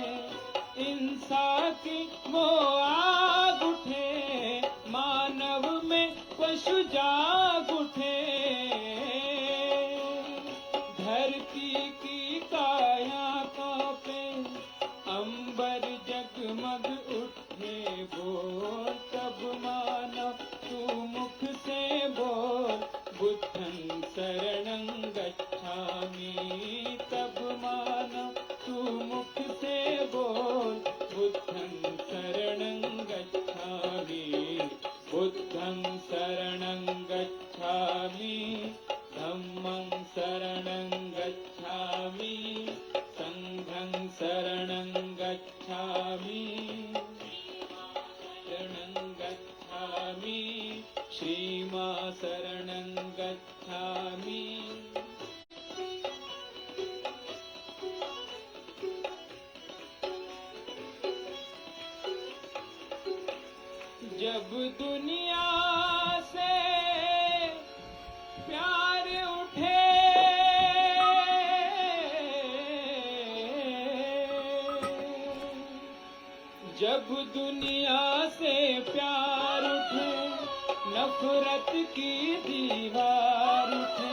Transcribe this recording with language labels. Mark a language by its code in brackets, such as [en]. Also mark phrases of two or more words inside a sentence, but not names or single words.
[hi] हिंसा की वो आग उठे, मानव में पशु जाग उठे। धरती की काया कांपे, अंबर जगमग उठे बोल, तब माना तू मुख से बोल [pi] बुद्धं शरणं गच्छामि। [hi] तब माना तू मुख से बोल [pi] बुद्धं शरणं गच्छामि। बुद्धं शरणं गच्छामि, धम्मं शरणं गच्छामि, संघं शरणं गच्छामि, शरणं गच्छामि, श्रीमां शरणं गच्छामि। [hi] जब दुनिया से प्यार उठे, जब दुनिया से प्यार उठे, नफरत की दीवार उठे।